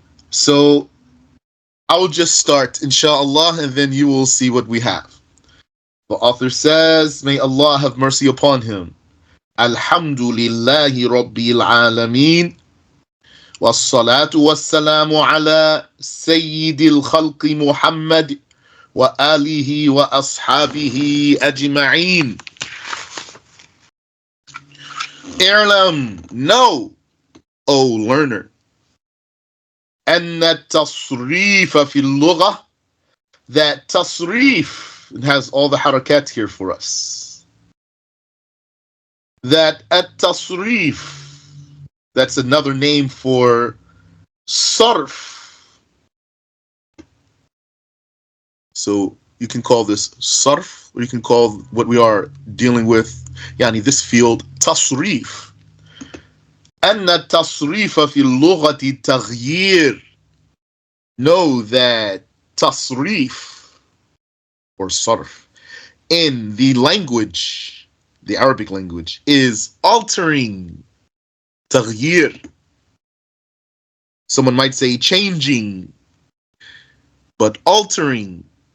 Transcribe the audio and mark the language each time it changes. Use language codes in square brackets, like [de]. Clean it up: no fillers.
[en] So I'll just start, inshallah, and then you will see what we have. The author says, may Allah have mercy upon him. [ar] Alhamdulillahi Rabbil Alameen. والصلاة والسلام على سيد الخلق محمد وآله وأصحابه أجمعين. اعلم, [en] know, O learner, [ar] أن التصريف في اللغة, [en] that tasrif, it has all the harakat here for us, that at-tasrif, that's another name for sarf. So you can call this sarf, or you can call what we are dealing with, yani this field, tasrif. [ar] أن التصريف في اللغة تغيير. [en] Know that tasrif, or sarf, in the language, the Arabic language, is altering. [ar] تغيير. [en] Someone might say changing, but altering.